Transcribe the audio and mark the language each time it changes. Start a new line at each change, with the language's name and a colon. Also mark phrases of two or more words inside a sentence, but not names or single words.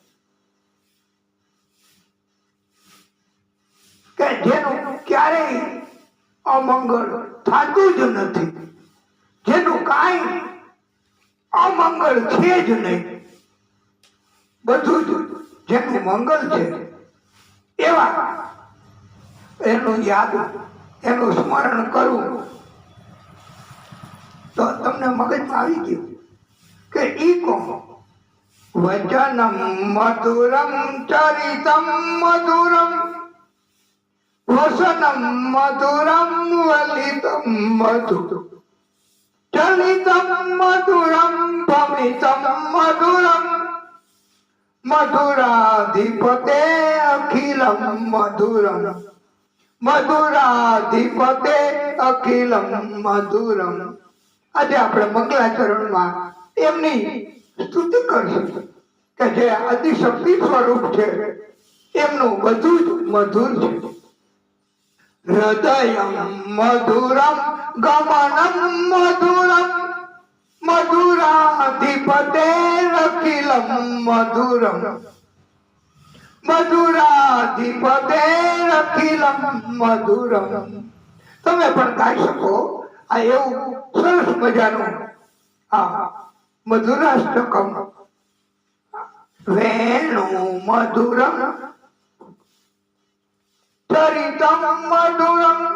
Gujarati: કે જેનું ક્યારેય અમંગળ થતું જ નથી જેનું કાંઈ અમંગળ છે જ નહીં બધું જ જેનું મંગળ છે એવા એનું યાદ એનું સ્મરણ કરવું તો તમને મગજમાં આવી ગયું કે ઈ કોણ?
Sanskrit: वचनम मधुरम चरितम मधुरम वसनम मधुरम वलितम मधुरम चलितम मधुरम भमितम मधुरम मधुराधिपते अखिलम मधुरम मधुराधिपते अखिलम मधुरम.
Gujarati: આજે આપણે મંગલાચરણમાં એમની સ્તુતિ કરીશું કે જે આદિશક્તિ સ્વરૂપ છે એમનું બધું જ મધુર છે.
Sanskrit: हृदयम मधुरम गमनम मधुरम मधुराधिपते अखिलम मधुरम मधुराधिपते अखिलम मधुरम.
Gujarati: તમે પણ ગાઈ શકો આ એવું સરસ મજાનું મધુરાષ્ટકમ.
Sanskrit: वेणु मधुरम चरितम मधुरम